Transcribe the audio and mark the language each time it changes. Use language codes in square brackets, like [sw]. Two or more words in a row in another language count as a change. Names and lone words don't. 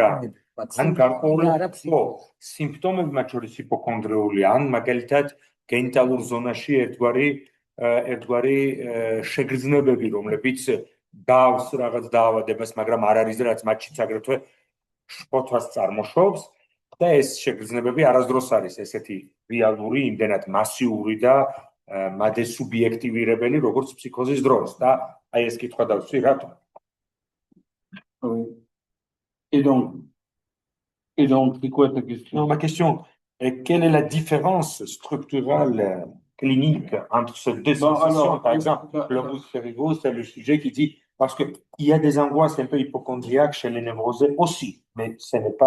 [ka] ან გარკვეული სიმპტომები, მათ შორის ჰიპოქონდრიული, ან მაგალითად გენიტალურ ზონაში ერთგვარი შეგრძნებები, რომლებიც გავს რაღაც დაავადებას, მაგრამ არ არის რაც მათშიც აგრეთვე შფოთვას წარმოშობს და ეს შეგრძნებები არასდროს არის ესეთი რეალური, იმდენად მასიური და მადე სუბიექტივირებელი, როგორც ფსიქოზის დროს და აი ეს კითხვა დავსვი რატომ? [fr] Et donc, c'est quoi ta question? Ma question est quelle est la différence structurelle clinique entre ces deux sensations? Par exemple, le globus c'est le sujet qui dit parce qu'il y a des angoisses un peu hypocondriaques chez les névrosés aussi, mais ce n'est pas.